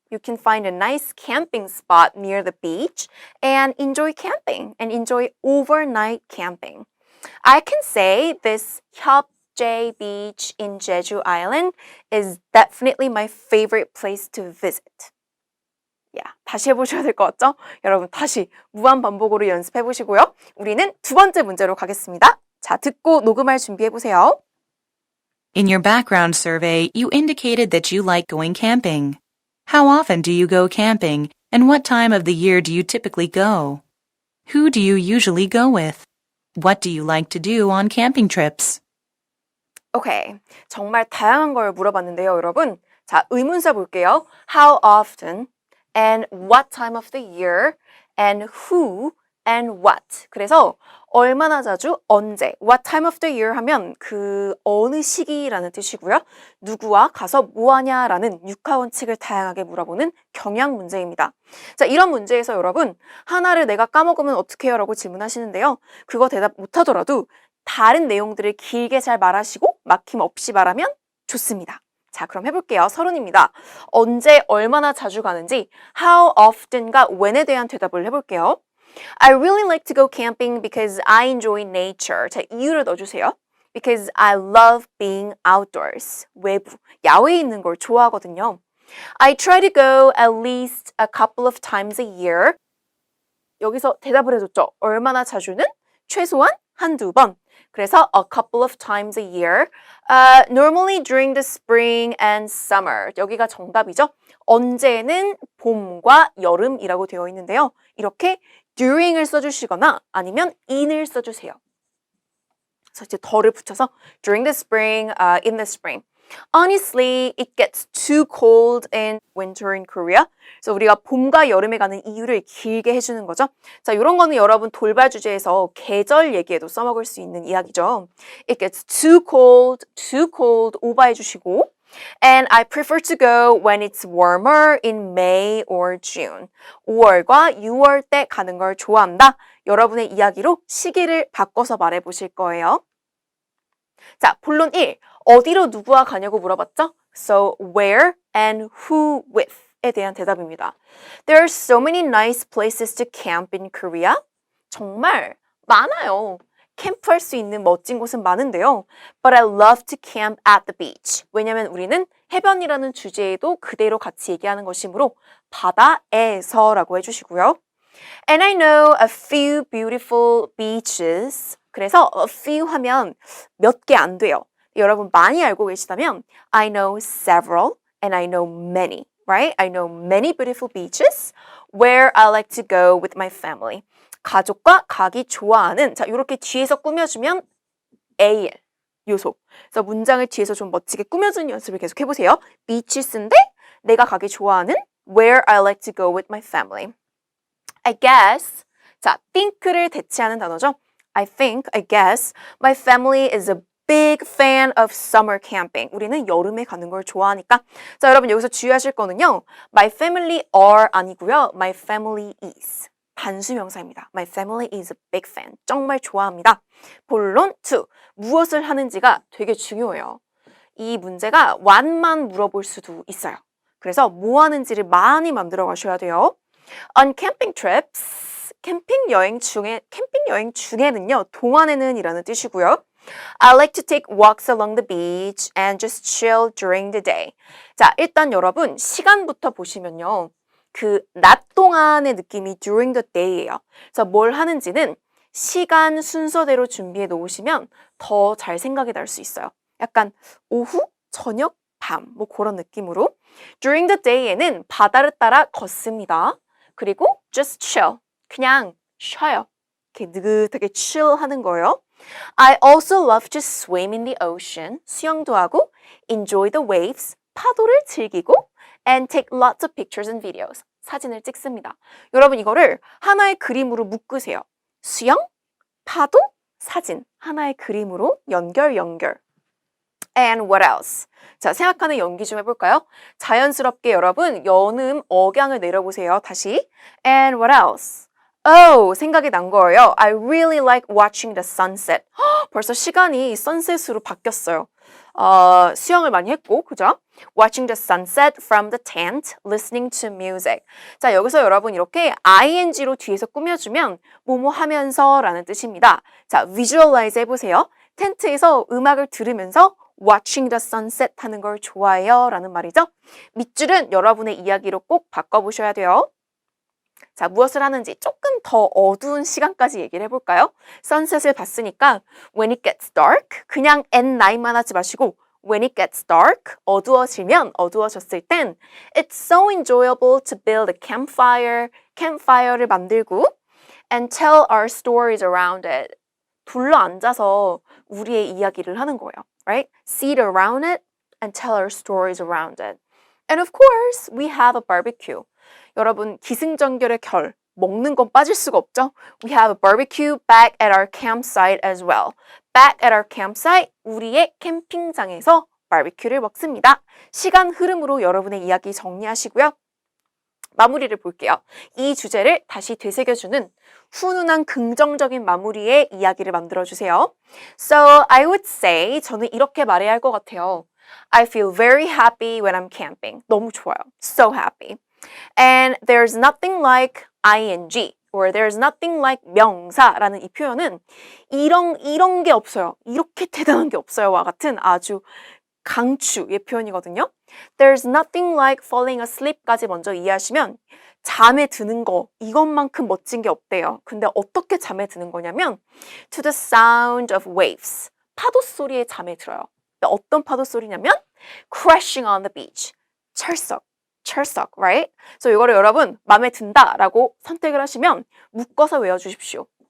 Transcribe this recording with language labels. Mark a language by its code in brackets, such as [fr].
[en] You can find a nice camping spot near the beach and enjoy camping and enjoy overnight camping. I can say this Hyopjae Beach in Jeju Island is definitely my favorite place to visit. [ko] 다시 해보셔야 될 것 같죠? 여러분 다시 무한 반복으로 연습해 보시고요. 우리는 두 번째 문제로 가겠습니다. 자, 듣고 녹음할 준비해 보세요. [en] In your background survey, you indicated that you like going camping. How often do you go camping, and what time of the year do you typically go? Who do you usually go with? What do you like to do on camping trips? [ko] 오케이. 정말 다양한 걸 물어봤는데요, 여러분. 자, 의문사 볼게요. [en] How often and what time of the year and who and what. [ko] 그래서 얼마나 자주, 언제, [en] what time of the year [ko] 하면 그 어느 시기라는 뜻이고요. 누구와 가서 뭐 하냐라는 육하 원칙을 다양하게 물어보는 경향 문제입니다. 자, 이런 문제에서 여러분 하나를 내가 까먹으면 어떻게 해요? 라고 질문하시는데요. 그거 대답 못하더라도 다른 내용들을 길게 잘 말하시고 막힘 없이 말하면 좋습니다. 자, 그럼 해볼게요. 서론입니다. 언제, 얼마나 자주 가는지 [en] how often과 when [ko] 에 대한 대답을 해볼게요. [en] I really like to go camping because I enjoy nature. [ko] 자, 이유를 넣어주세요. [en] Because I love being outdoors. [ko] 외부, 야외에 있는 걸 좋아하거든요. [en] I try to go at least a couple of times a year. [ko] 여기서 대답을 해줬죠. 얼마나 자주는? 최소한 한두 번. 그래서 [en] a couple of times a year. Normally during the spring and summer. [ko] 여기가 정답이죠. 언제는 봄과 여름이라고 되어 있는데요. 이렇게 [en] during [ko] 을 써주시거나 아니면 in을 써주세요. 그래서 이제 더를 붙여서 [en] during the spring, in the spring. Honestly, it gets too cold in winter in Korea. [ko] 그래서 우리가 봄과 여름에 가는 이유를 길게 해주는 거죠. 자, 이런 거는 여러분 돌발 주제에서 계절 얘기에도 써먹을 수 있는 이야기죠. [en] It gets too cold [ko] 오버해 주시고 [en] And I prefer to go when it's warmer in May or June. [ko] 5월과 6월 때 가는 걸 좋아한다. 여러분의 이야기로 시기를 바꿔서 말해 보실 거예요. 자, [en] 본론 1. [ko] 어디로 누구와 가냐고 물어봤죠? [en] So, where and who with [ko] 에 대한 대답입니다. [en] There are so many nice places to camp in Korea. [ko] 정말 많아요. 캠프할 수 있는 멋진 곳은 많은데요. [en] But I love to camp at the beach. [ko] 왜냐면 우리는 해변이라는 주제에도 그대로 같이 얘기하는 것이므로 바다에서라고 해주시고요. [en] And I know a few beautiful beaches. [ko] 그래서 a few 하면 몇 개 안 돼요. 여러분 많이 알고 계시다면 [en] I know several and I know many, right? I know many beautiful beaches where I like to go with my family. [ko] 가족과 가기 좋아하는, 자, 이렇게 뒤에서 꾸며주면 AL 요소. 그래서 문장을 뒤에서 좀 멋지게 꾸며주는 연습을 계속 해보세요. [en] beaches인데 [ko] 내가 가기 좋아하는 [en] where I like to go with my family. I guess, [ko] 자, think를 대체하는 단어죠. [en] I guess, my family is a big fan of summer camping. [ko] 우리는 여름에 가는 걸 좋아하니까. 자, 여러분 여기서 주의하실 거는요. [en] My family are [ko] 아니고요. [en] My family is. [ko] 단수 명사입니다. [en] My family is a big fan. [ko] 정말 좋아합니다. 본론 2. 무엇을 하는지가 되게 중요해요. 이 문제가 what만 물어볼 수도 있어요. 그래서 뭐 하는지를 많이 만들어 가셔야 돼요. [en] On camping trips, [ko] 캠핑 여행 중에는요, 동안에는 이라는 뜻이고요. [en] I like to take walks along the beach and just chill during the day. [ko] 자, 일단 여러분 시간부터 보시면요. 그 낮 동안의 느낌이 [en] during the day [ko] 예요. 그래서 뭘 하는지는 시간 순서대로 준비해 놓으시면 더 잘 생각이 날 수 있어요. 약간 오후, 저녁, 밤 뭐 그런 느낌으로 [en] during the day [ko] 에는 바다를 따라 걷습니다. 그리고 [en] just chill, [ko] 그냥 쉬어요. 이렇게 느긋하게 chill 하는 거예요. [en] I also love to swim in the ocean, [ko] 수영도 하고 [en] enjoy the waves, 파도를 즐기고 and take lots of pictures and videos, [ko] 사진을 찍습니다. 여러분 이거를 하나의 그림으로 묶으세요. 수영, 파도, 사진, 하나의 그림으로 연결. [en] And what else? [ko] 자, 생각하는 연기 좀 해볼까요? 자연스럽게 여러분 연음 억양을 내려보세요. 다시. [en] And what else? Oh, [ko] 생각이 난 거예요. [en] I really like watching the sunset. [ko] 벌써 시간이 [en] sunset [ko] 으로 바뀌었어요. 수영을 많이 했고, 그죠? [en] Watching the sunset from the tent, listening to music. [ko] 자, 여기서 여러분 이렇게 ing로 뒤에서 꾸며주면 뭐뭐 하면서 라는 뜻입니다. 자, visualize 해보세요. 텐트에서 음악을 들으면서 [en] watching the sunset [ko] 하는 걸 좋아해요 라는 말이죠. 밑줄은 여러분의 이야기로 꼭 바꿔보셔야 돼요. 자, 무엇을 하는지 조금 더 어두운 시간까지 얘기를 해볼까요? [en] sunset을 봤으니까 when it gets dark 그냥 at night만 하지 마시고 when it gets dark [ko] 어두워지면 어두워졌을 땐 [en] it's so enjoyable to build a campfire를 만들고 and tell our stories around it [ko] 둘러 앉아서 우리의 이야기를 하는 거예요. [en] Right? Sit around it and tell our stories around it. And of course, we have a barbecue. [ko] 여러분, 기승전결의 결, 먹는 건 빠질 수가 없죠? [en] We have a barbecue back at our campsite as well. Back at our campsite, [ko] 우리의 캠핑장에서 바비큐를 먹습니다. 시간 흐름으로 여러분의 이야기 정리하시고요. 마무리를 볼게요. 이 주제를 다시 되새겨주는 훈훈한 긍정적인 마무리의 이야기를 만들어주세요. [en] So I would say [ko] 저는 이렇게 말해야 할 것 같아요. [en] I feel very happy when I'm camping. [ko] 너무 좋아요. [en] So happy. And there's nothing like ing or there's nothing like [ko] 명사라는 이 표현은 이런 게 없어요. 이렇게 대단한 게 없어요와 같은 아주 강추의 표현이거든요. [en] There's nothing like falling asleep [ko] 까지 먼저 이해하시면 잠에 드는 거 이것만큼 멋진 게 없대요. 근데 어떻게 잠에 드는 거냐면 [en] to the sound of waves [ko] 파도 소리에 잠에 들어요. 어떤 파도 소리냐면 [en] crashing on the beach 철썩, right? [ko] 그래서 이거를 여러분 마음에 든다라고 선택을 하시면 묶어서 외워주십시오.